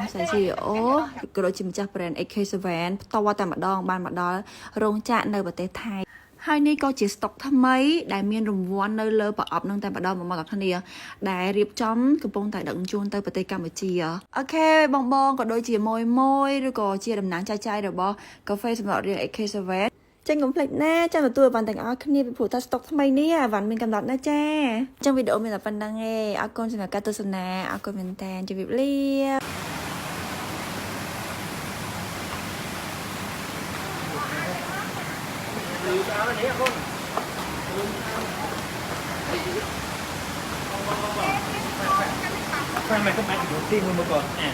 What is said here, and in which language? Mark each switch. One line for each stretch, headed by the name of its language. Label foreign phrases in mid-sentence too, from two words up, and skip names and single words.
Khmer: ស្រី CEO ក៏ដូចជាម្ចាស់ brand AK7 ផ្ទាល់តែម្ដងបានមកដល់រោងចក្រនៅប្រទេសថៃហើយនេះក៏ជាស្តុកថ្មីដែលមានរង្វាន់នៅលើប្រអប់នឹងតែម្ដងមកដល់គ្នាដែលរៀបចំកំពុងតែដឹកជញ្ជូនទៅប្រទេសកម្ពុជាអូខេបងក៏ដូចជាមួយឬក៏ជាតំណាងចាយរបស់កាហ្វេសម្រាប់រៀង AK7 ចឹងកុំភ្លេចណាចាំទទួលបានទាំងអស់គ្នាពីព្រោះថាស្តុកថ្មីនេះអាវ៉ាន់មានកំណត់ណាចាចឹងវីដេអូមានតែប៉ុណ្្នឹងឯងអរគុណសម្រាប់ការទស្សនាអរគុណមែនតើជម្រាបលា
Vietnamese: Mày có bán được tiền một con à?